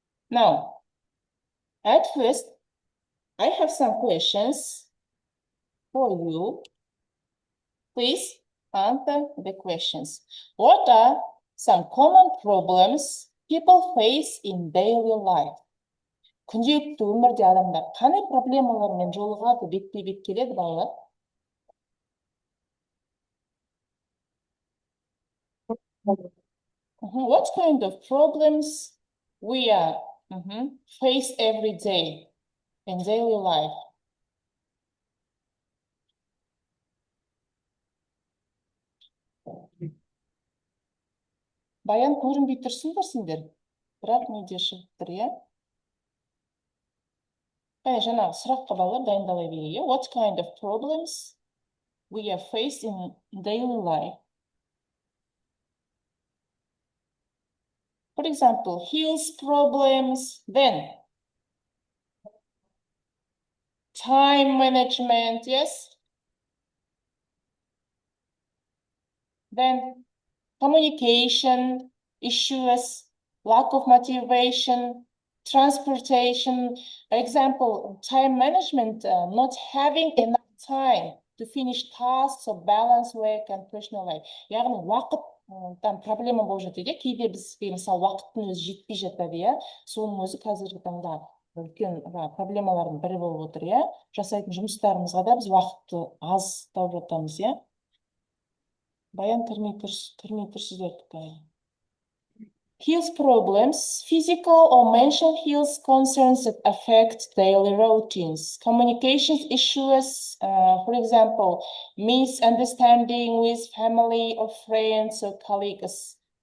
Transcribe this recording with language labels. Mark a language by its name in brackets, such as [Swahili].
[English] Now, at first, I have some questions for you. Please answer the questions. What are some common problems people face in daily life? [Kazakh] Күнделікті өмірде адамдар қандай проблемалармен жолығады, бетпе-бет келеді балалар? [English] What kind of problems we are face every day in daily life? [Kazakh] Баян көрінбей тұрсыңдар сендер, бірақ неде шығып тұр, иә? Жаңағы сұраққа балалар дайындала берейік. [English] What kind of problems we are faced in daily life? For example, health problems, then time management, yes? Then communication issues, lack of motivation, transportation. Example, time management, not having enough time to finish tasks or balance work and personal life. [Kazakh] Яғни уақыттан проблема болып жатады. Кейде бізге мысалы уақыттың өзі жетпей жатады, иә. Соның өзі қазіргі таңда үлкен проблемалардың бірі болып отыр, иә. Жасайтын жұмыстарымызға да біз уақытты аз тауып жатамыз, иә. Баян кірмей тұрсыздар. [English] Health problems, physical or mental health concerns that affect daily routines, communications issues, for example, misunderstanding with family or friends or colleagues.